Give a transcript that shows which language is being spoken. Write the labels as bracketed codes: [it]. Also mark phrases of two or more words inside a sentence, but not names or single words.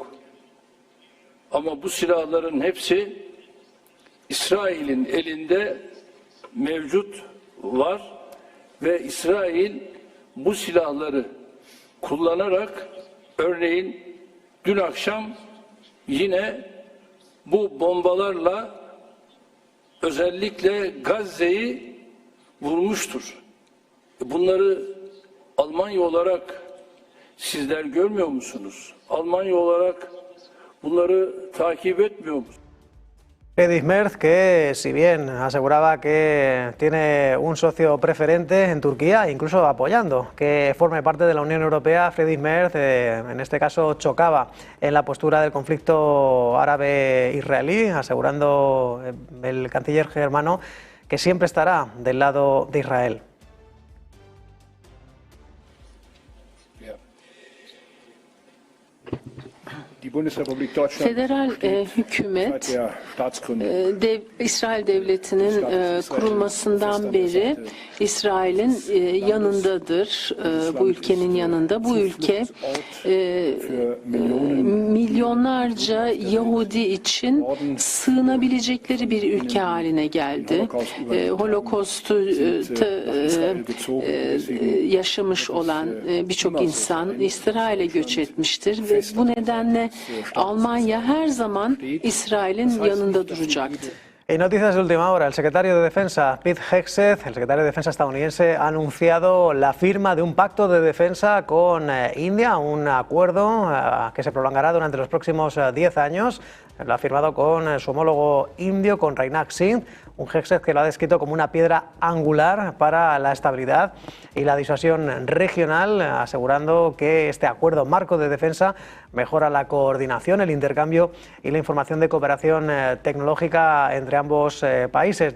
[tr] Ama bu silahların hepsi İsrail'in elinde mevcut var ve İsrail bu silahları kullanarak örneğin dün akşam yine bu bombalarla özellikle Gazze'yi vurmuştur. Bunları Almanya olarak sizler görmüyor musunuz? Almanya olarak bunları takip etmiyor musunuz? [es] Friedrich Merz, que si bien aseguraba que tiene un socio preferente en Turquía, incluso apoyando que forme parte de la Unión Europea, Friedrich Merz en este caso chocaba en la postura del conflicto árabe-israelí, asegurando el canciller germano que siempre estará del lado de Israel. [tr] Federal hükümet İsrail devletinin kurulmasından beri İsrail'in yanındadır, bu ülkenin yanında. Bu ülke milyonlarca Yahudi için sığınabilecekleri bir ülke haline geldi. Holocaust'u yaşamış olan birçok insan İsrail'e göç etmiştir ve bu nedenle Almanya her zaman İsrail'in yanında duracaktı. [es] En noticias de última hora, el secretario de Defensa, Pete Hegseth, el secretario de Defensa estadounidense, ha anunciado la firma de un pacto de defensa con India, un acuerdo que se prolongará durante los próximos 10 años. Lo ha firmado con su homólogo indio, con Rajnath Singh, un Hegseth que lo ha descrito como una piedra angular para la estabilidad y la disuasión regional, asegurando que este acuerdo marco de defensa mejora la coordinación, el intercambio y la información de cooperación tecnológica entre ambos países.